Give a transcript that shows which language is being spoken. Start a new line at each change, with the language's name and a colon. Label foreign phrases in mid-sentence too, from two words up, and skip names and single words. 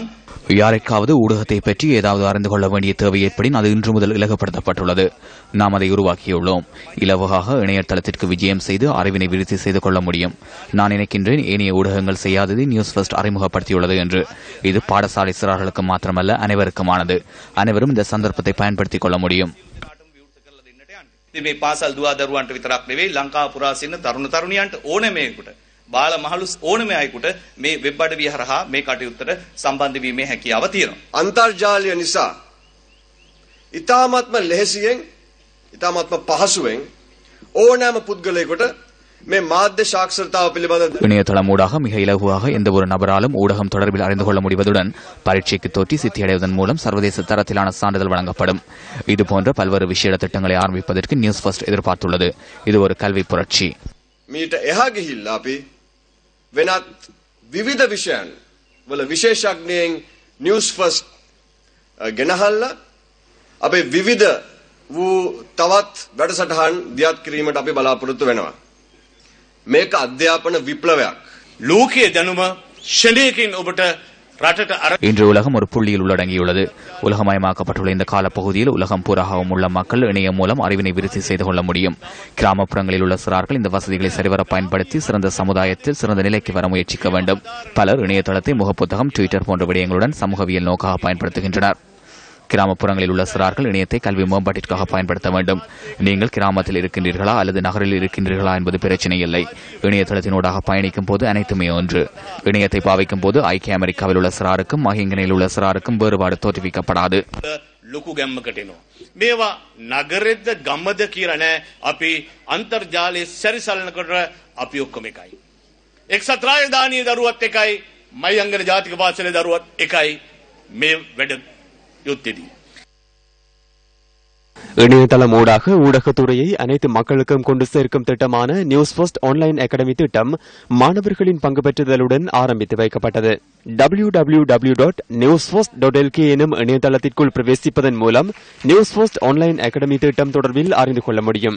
Tamil: யாருக்காவது ஊடகத்தை பற்றி ஏதாவது அறிந்து கொள்ள வேண்டிய தேவை ஏற்படின் அது இன்று முதல் இலகுப்படுத்தப்பட்டுள்ளது. நாம் அதை உருவாக்கியுள்ளோம். இலவகாக இணையதளத்திற்கு விஜயம் செய்து அறிவினை விருத்தி செய்து கொள்ள முடியும். நான் நினைக்கின்றேன் ஏனைய ஊடகங்கள் செய்யாததை நியூஸ் ஃபர்ஸ்ட் அறிமுகப்படுத்தியுள்ளது என்று. இது பாடசாலை சிறார்களுக்கு மாத்திரமல்ல, அனைவருக்குமானது. அனைவரும் இந்த சந்தர்ப்பத்தை பயன்படுத்திக் கொள்ள முடியும்.
Sinhala: මේ පාසල් දුවා දරුවන්ට විතරක් නෙවෙයි ලංකාව පුරා සිටින තරුණ තරුණියන්ට ඕනෑමෙකුට බාල මහලු ඕනෑම අයෙකුට මේ වෙබ් අඩවිය හරහා මේ කටයුත්තට සම්බන්ධ වීමේ හැකියාව තියෙනවා. අන්තර්ජාලය නිසා ඉතාමත්ම ලෙහෙසියෙන් ඉතාමත්ම පහසුවෙන් ඕනෑම පුද්ගලයෙකුට මේ මාධ්‍ය සාක්ෂරතාව පිළිබඳ
Tamil: இணையதளம் ஊடாக மிக இலகுவாக எந்த ஒரு நபராலும் ஊடகம் தொடர்பில் அறிந்து கொள்ள முடிவதுடன் பரீட்சைக்கு தோற்றி சித்தியடைவதன் மூலம் சர்வதேச தரத்திலான சான்றிதழ் வழங்கப்படும். இதுபோன்ற பல்வேறு விசேட திட்டங்களை ஆரம்பிப்பதற்கு நியூஸ் ஃபர்ஸ்ட் எதிர்பார்த்துள்ளது. இது ஒரு கல்வி புரட்சி.
Sinhala: මීට එහා ගිහිල්ලා අපි වෙනත් විවිධ විෂයන් වල විශේෂඥයින් නිවුස් ෆස්ට් ගෙනහල්ලා අපේ විවිධ වූ තවත් වැඩසටහන් දියත් කිරීමට අපි බලාපොරොත්තු වෙනවා. මේක අධ්‍යාපන විප්ලවයක්. ලෝකයේ දැනුම ෂණයකින් ඔබට
Tamil: இன்று உலகம் ஒரு புள்ளியில் உள்ளடங்கியுள்ளது. உலகமயமாக்கப்பட்டுள்ள இந்த காலப்பகுதியில் உலகம் பூராகவும் உள்ள மக்கள் இணையம் மூலம் அறிவினை விருத்தி செய்து கொள்ள முடியும். கிராமப்புறங்களில் உள்ள சிறார்கள் இந்த வசதிகளை சரிவர பயன்படுத்தி சிறந்த சமுதாயத்தில் சிறந்த நிலைக்கு வர முயற்சிக்க வேண்டும். பலர் இணையதளத்தை முகப்புத்தகம், ட்விட்டர் போன்ற விடயங்களுடன் சமூகவியல் நோக்காக பயன்படுத்துகின்றனர். கிராமப்புறங்களில் உள்ள சிறார்கள் இணையத்தை கல்வி மேம்பாட்டிற்காக பயன்படுத்த வேண்டும். நீங்கள் கிராமத்தில் இருக்கின்றீர்களா அல்லது நகரில் இருக்கின்றீர்களா என்பது பிரச்சனை இல்லை. இணையதளத்தினூடாக பயணிக்கும் போது அனைத்துமே ஒன்று. இணையத்தை பாவிக்கும் போது ஐக்கிய அமெரிக்காவில் உள்ள சிறாருக்கும் மஹிங்கனில் உள்ள சிறாருக்கும் வேறுபாடு தோற்றுவிக்கப்படாது.
Sinhala: ලොකු ගැම්මකට එනවා. මේවා නගරෙද්ද ගමද කියලා නෑ. අපි අන්තර්ජාලයේ සැරිසලනකොට අපි ඔක්කොම එකයි. එක්සත් රාජධානියේ දරුවත් එකයි, මහියංගන ජාතික පාසලේ දරුවත් එකයි. මේ වැඩ யுத்ததி.
Tamil: இணையதளம் ஊடாக ஊடகத்துறையை அனைத்து மக்களுக்கும் கொண்டு சேர்க்கும் திட்டமான நியூஸ் ஃபர்ஸ்ட் ஆன்லைன் அகாடமி திட்டம் மாணவர்களின் பங்கு பெற்றுதலுடன் ஆரம்பித்து வைக்கப்பட்டது. www.newsfirst.lk எனும் இணையதளத்திற்குள் பிரவேசிப்பதன் மூலம் நியூஸ் ஃபர்ஸ்ட் ஆன்லைன் அகாடமி திட்டம் தொடர்பில் அறிந்து கொள்ள முடியும்.